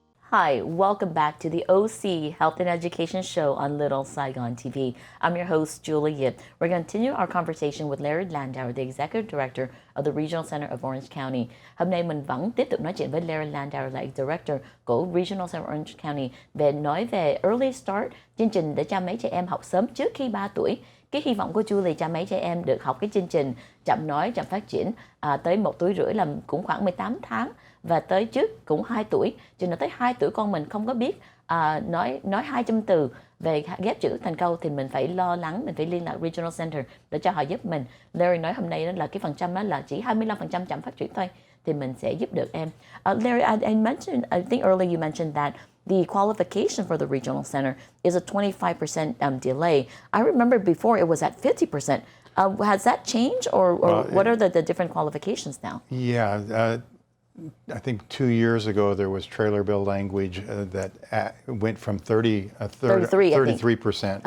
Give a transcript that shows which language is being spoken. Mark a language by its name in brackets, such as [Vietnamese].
[English] Hi, welcome back to the OC Health and Education Show on Little Saigon TV. I'm your host, Julie Yip. We're going to continue our conversation with Larry Landauer, the Executive Director of the Regional Center of Orange County. [Vietnamese] Hôm nay mình vẫn tiếp tục nói chuyện với Larry Landauer, là Director của Regional Center of Orange County, nói về Early Start, chương trình để cho mấy trẻ em học sớm trước khi 3 tuổi. Cái hy vọng của Julie cho mấy trẻ em được học cái chương trình chậm nói, chậm phát triển tới 1 tuổi rưỡi là cũng khoảng 18 tháng. Và tới trước cũng 2 tuổi, cho nên tới 2 tuổi con mình không có biết nói 200 từ về ghép chữ thành câu, thì mình phải lo lắng, mình phải liên lạc Regional Center để cho họ giúp mình. Larry nói hôm nay đó là cái phần trăm đó là chỉ 25% chậm phát triển thôi, thì mình sẽ giúp được em. [English] Larry, I think earlier you mentioned that the qualification for the regional center is a 25% delay. I remember before it was at 50%. Has that changed, or what are the different qualifications now? Yeah. I think 2 years ago there was trailer bill language that went from 33%,